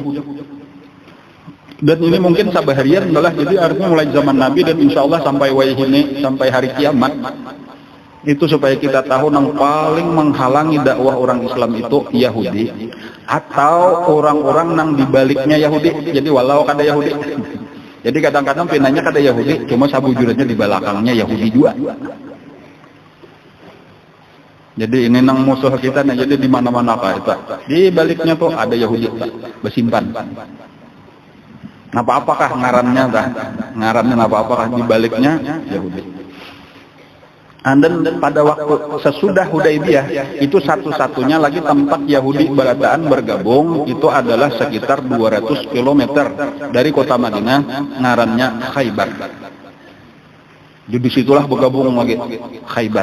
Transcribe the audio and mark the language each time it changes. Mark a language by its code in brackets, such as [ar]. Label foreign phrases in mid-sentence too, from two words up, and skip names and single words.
[bjn] Dan ini mungkin sabaharian adalah, jadi artinya mulai zaman Nabi dan [ar] insya Allah [bjn] sampai wayhini, sampai hari kiamat, itu supaya kita tahu yang paling menghalangi dakwah orang Islam itu Yahudi atau orang-orang yang dibaliknya Yahudi. Jadi walau kada Yahudi, jadi kadang-kadang pinanya kada Yahudi, cuma sabujurnya di belakangnya Yahudi juga. Jadi ini nang musuh kita, nah jadi di mana-mana apa itu, di baliknya tuh ada Yahudi bersimpan. Apa-apakah ngarannya dah? Ngarannya apa-apakah di baliknya Yahudi. Dan pada waktu sesudah Hudaybiyah itu satu-satunya lagi tempat Yahudi berataan bergabung itu adalah sekitar 200 km dari kota Madinah, ngarannya Khaybar. Jadi situlah bergabung lagi Khaybar.